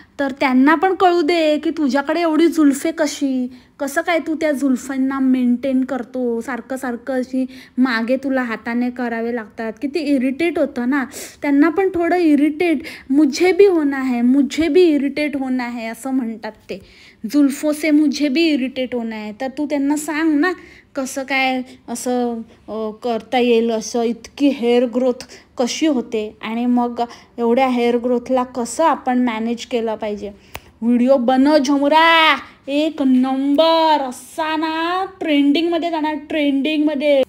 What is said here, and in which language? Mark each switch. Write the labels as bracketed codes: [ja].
[mr] तर त्यांना पण कळू दे की तुझ्याकडे एवढी जुल्फे कशी, कसं काय तू त्या जुल्फांना मेंटेन करतो. सारखं अशी मागे तुला हाताने करावे लागतात, किती इरिटेट होतं ना. त्यांना पण थोडं इरिटेट, [hi] मुझे भी इरिटेट होना है [mr] असं म्हणतात ते. [hi] जुल्फो से मुझे भी इरिटेट होना है. [mr] तर तू त्यांना सांग ना कसं काय असं करता येईल, असं इतकी हेअर ग्रोथ कशी होते आणि मग एवढ्या हेअर ग्रोथला कसं आपण मॅनेज केलं पाहिजे. व्हिडिओ बनव झमुरा, एक नंबर असा ना, ट्रेंडिंगमध्ये जाणार, ट्रेंडिंगमध्ये.